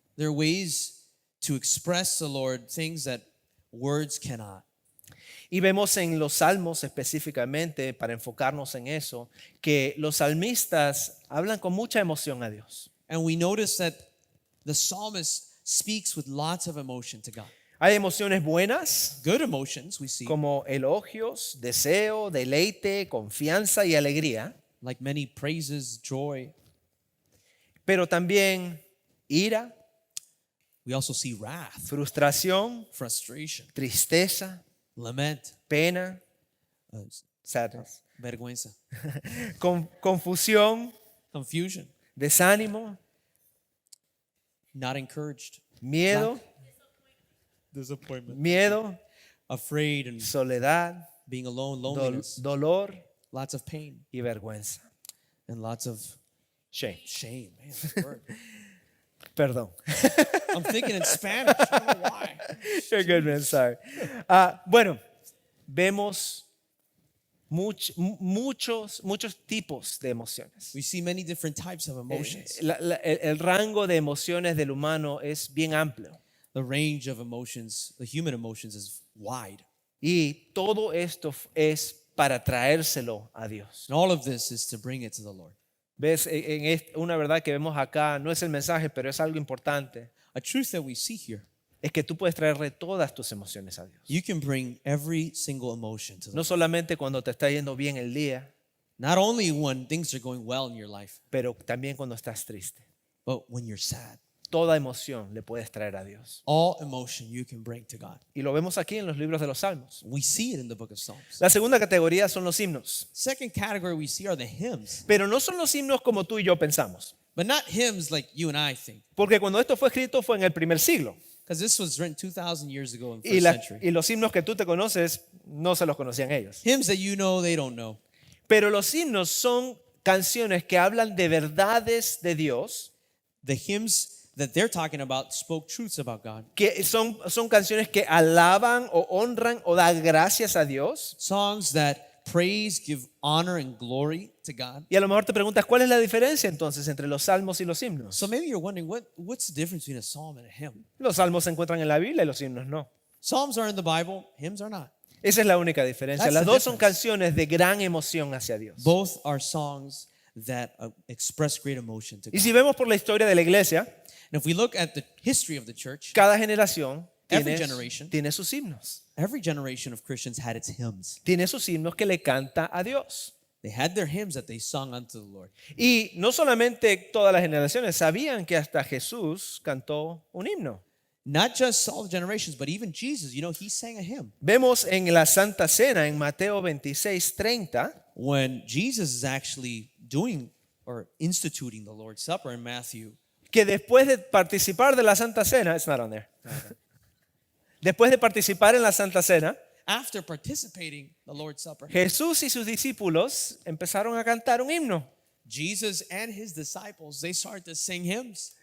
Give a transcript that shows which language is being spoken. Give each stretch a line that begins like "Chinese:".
English: There are ways to express the Lord things that words cannot.
Spanish: Y vemos en los salmos específicamente, para enfocarnos en eso, que los salmistas hablan con mucha emoción a Dios.
English: And we notice that the psalmist speaks with lots of emotion to God.
Spanish: Hay emociones buenas,
English: Good emotions we see,
Spanish: como elogios, deseo, deleite, confianza y alegría,
English: like many praises, joy.
Spanish: pero también ira,
English: We also see wrath,
Spanish: frustración,
English: frustration,
Spanish: tristeza,
English: lament,
Spanish: pena, uh,
English: sadness,
Spanish: vergüenza, confusión,
English: confusion,
Spanish: desánimo,
English: not encouraged,
Spanish: miedo,
English: disappointment,
Spanish: miedo,
English: afraid and
Spanish: soledad,
English: being alone, loneliness,
Spanish: dolor
English: lots of pain,
Spanish: y vergüenza.
English: and lots of Shame. shame. Man, that word.
Spanish: Perdón.
English: I'm thinking in Spanish. I don't know why. You're good, man. Sorry.
Spanish: Bueno, vemos muchos tipos de emociones.
English: We see many different types of emotions.
Spanish: El rango de emociones del humano es bien amplio.
English: The range of emotions, the human emotions, is wide.
Spanish: Y todo esto es para traérselo a Dios.
English: And all of this is to bring it to the Lord.
Spanish: ¿Ves? Una verdad que vemos acá, no es el mensaje, pero es algo importante.
English: A truth that we see here.
Spanish: Es que tú puedes traerle todas tus emociones a Dios.
English: You can bring every single emotion to the
Spanish: No
English: Lord.
Spanish: solamente cuando te está yendo bien el día,
English: Not only when things are going well in your life,
Spanish: pero también cuando estás triste.
English: but when you're sad.
Spanish: Toda emoción le puedes traer a Dios.
English: All emotion you can bring to God.
Spanish: Y lo vemos aquí en los libros de los Salmos.
English: We see it in the book of Psalms.
Spanish: La segunda categoría son los himnos.
English: Second category we see are the hymns.
Spanish: Pero no son los himnos como tú y yo pensamos.
English: But not hymns like you and I think.
Spanish: Porque cuando esto fue escrito fue en el primer siglo.
English: Because this was written 2,000 years ago in
Spanish: Y,
English: first century.
Spanish: y los himnos que tú te conoces no se los conocían ellos.
English: Hymns that you know, they don't know.
Spanish: Pero los himnos son canciones que hablan de verdades de Dios,
English: The hymns that they're talking about spoke truths about God.
Spanish: que son canciones que alaban o honran o dan gracias a Dios.
English: Songs that praise, give honor and glory to God.
Spanish: Y a lo mejor te preguntas, ¿cuál es la diferencia entonces entre los salmos y los himnos?
English: So maybe you're wondering, what's the difference between a psalm and a hymn?
Spanish: Los salmos se encuentran en la Biblia y los himnos no.
English: Psalms are in the Bible, hymns are not.
Spanish: Esa es la única diferencia.
English: That's
Spanish: Las
English: the
Spanish: dos son
English: difference.
Spanish: canciones de gran emoción hacia Dios.
English: Both are songs that express great emotion to
Spanish: Y
English: God.
Spanish: si vemos por la historia de la iglesia,
English: And if we look at the history of the church,
Spanish: cada generación
English: Every generation.
Spanish: tiene sus himnos.
English: every generation of Christians had its hymns.
Spanish: Tiene sus himnos que le canta a Dios.
English: They had their hymns that they sung unto the Lord.
Spanish: Y no solamente todas las generaciones sabían que hasta Jesús cantó un himno.
English: Not just all the generations, but even Jesus, he sang a hymn.
Spanish: Vemos en la Santa Cena, en Mateo 26:30,
English: When Jesus is actually doing or instituting the Lord's Supper in Matthew,
Spanish: que después de participar de la Santa Cena,
English: it's not on there.
Spanish: Después de participar en la Santa Cena,
English: after participating the Lord's Supper,
Spanish: Jesús y sus discípulos empezaron a cantar un himno.
English: Jesus and his disciples, they started to sing hymns.